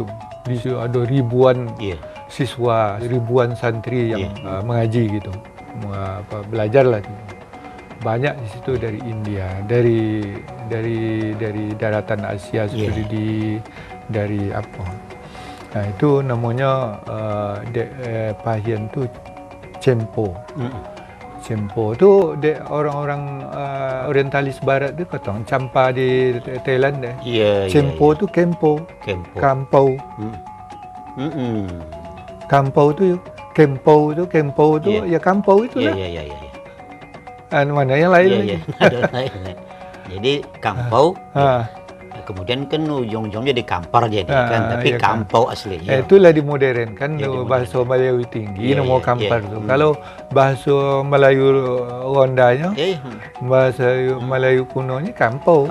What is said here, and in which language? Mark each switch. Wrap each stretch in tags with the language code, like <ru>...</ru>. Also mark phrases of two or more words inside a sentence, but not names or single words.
<id>Di situ ada ribuan siswa, ribuan santri yang mengaji gitu, belajar lah. Banyak di situ dari India, dari daratan Asia seperti dari apa. Nah itu namanya Pahien tu Cempo. Cempo tu orang-orang orientalis barat tu kata campa di Thailand deh. Cempo tu Kempo. Kampau. Kampau tu Kempo tu ya kampau itu lah. Mana yang lain lagi? Ada lain. Jadi kampau. Kemudian kan ujung-ujungnya di Kampar jadi kan, tapi Kampau aslinya. Itulah dimodernkan bahasa Melayu tinggi nama Kampar tu. Kalau bahasa Melayu rondanya, bahasa Melayu kunonya Kampau.</id>